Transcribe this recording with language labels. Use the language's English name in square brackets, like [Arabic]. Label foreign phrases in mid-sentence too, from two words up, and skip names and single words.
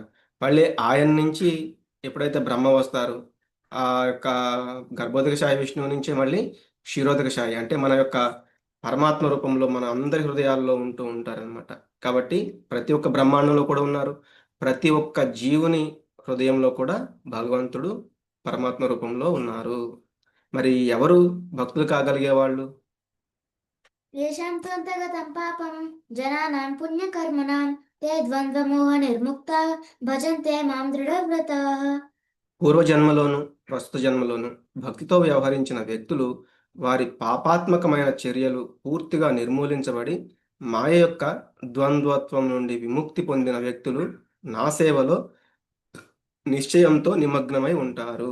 [Telugu] మళ్ళీ ఆయన నుంచి ఎప్పుడైతే బ్రహ్మ వస్తారు ఆ యొక్క గర్భోదక శాయి విష్ణువు నుంచి మళ్ళీ క్షీరోదక శాయి అంటే మన యొక్క పరమాత్మ రూపంలో మన అందరి హృదయాల్లో ఉంటూ ఉంటారనమాట. కాబట్టి ప్రతి ఒక్క బ్రహ్మాండంలో కూడా ఉన్నారు. ప్రతి ఒక్క జీవుని హృదయంలో కూడా భగవంతుడు పరమాత్మ రూపంలో ఉన్నారు. మరి ఎవరు భక్తులు కాగలిగే వాళ్ళు? [Sanskrit] येषां त्वन्तगतं पापं जनानां पुण्यकर्मणां ते द्वन्द्वमोहनिर्मुक्ताः भजन्ते मां दृढव्रताः. [Telugu] పూర్వజన్మలోను ప్రస్తుత జన్మలోను భక్తితో వ్యవహరించిన వ్యక్తులు వారి పాపాత్మకమైన చర్యలు పూర్తిగా నిర్మూలించబడి మాయ యొక్క ద్వంద్వత్వం నుండి విముక్తి పొందిన వ్యక్తులు నా సేవలో నిశ్చయంతో నిమగ్నమై ఉంటారు.